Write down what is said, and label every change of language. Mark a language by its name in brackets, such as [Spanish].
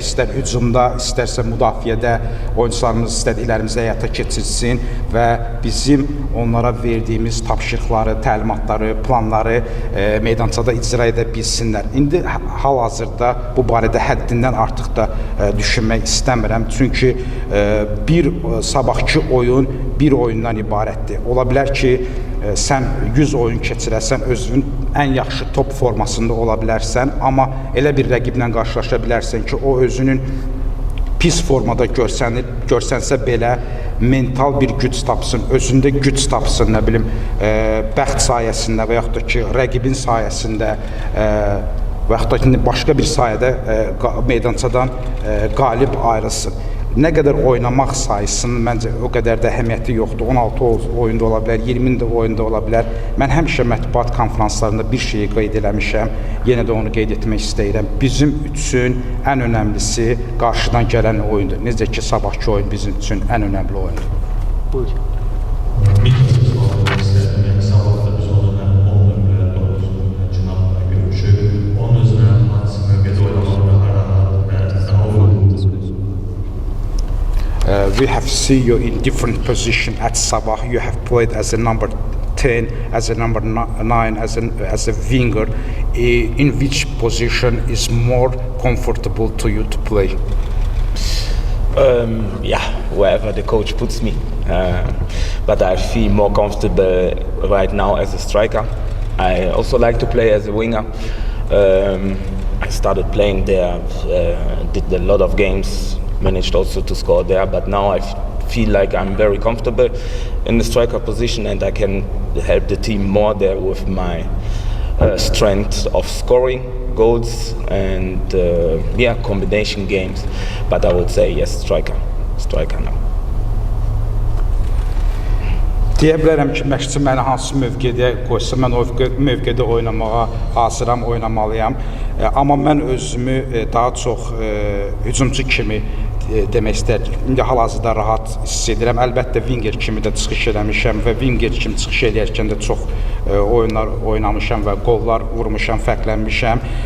[Azerbaijani] İstər hücumda, istərsə müdafiədə oyuncularımız istədiklərimizi həyata keçirsin və bizim onlara verdiyimiz tapşırıqları, təlimatları, planları meydançada icra edə bilsinlər. İndi hal-hazırda bu barədə həddindən artıq da düşünmək istəmirəm. Çünki bir sabahki oyun bir oyundan ibarətdir. Ola bilər ki, sən 100 oyun keçirəsən, özünün ən yaxşı top formasında ola bilərsən, amma elə bir rəqiblə qarşılaşa bilərsən ki, o özünün pis formada görsənsə belə mental bir güc tapsın, özündə güc tapsın, nə bilim, bəxt sayəsində və yaxud da ki, rəqibin sayəsində və yaxud da ki, başqa bir sayədə meydançadan qalib ayrılsın. Nə qədər oynamaq sayısının məncə o qədər də əhəmiyyəti yoxdur. 16 oyunda ola bilər, 20 də oyunda ola bilər. Mən həmişə mətbuat konfranslarında bir şeyi qeyd eləmişəm. Yenə də onu qeyd etmək istəyirəm. Bizim üçün ən önəmlisi qarşıdan gələn oyundur. Necə ki, sabahki oyun bizim üçün ən önəmli oyundur. Buyur. [Turkish] Mikrofon sormak istedim. Yani sabahta biz o dönem 10 nömrə, 9 nömrə Çınar'la görüşüp, onun üzerine hadisi mövqede oynamalı ve hararat ve zahavul. [English] We have seen you in different position at Sabah. You have played as a number 10, as a number 9, as a winger. In which position is more comfortable to you to play? Yeah, wherever the coach puts me. But I feel more comfortable right now as a striker. I also like to play as a winger. I started playing there, did a lot of games, managed also to score there, but now I feel like I'm very comfortable in the striker position and I can help the team more there with my strength of scoring goals and combination games. But I would say yes, striker now. [Azerbaijani] Deyə bilərəm ki, məşqçi məni hansı mövqedə qoysa, mən o mövqedə oynamağa hazıram, oynamalıyam. Amma mən özümü daha çox hücumçu kimi demək istəyirəm. İndi hal-hazırda rahat hiss edirəm. Əlbəttə winger kimi də çıxış eləmişəm və winger kimi çıxış eləyərkən də çox oyunlar oynamışam və qollar vurmuşam, fərqlənmişəm.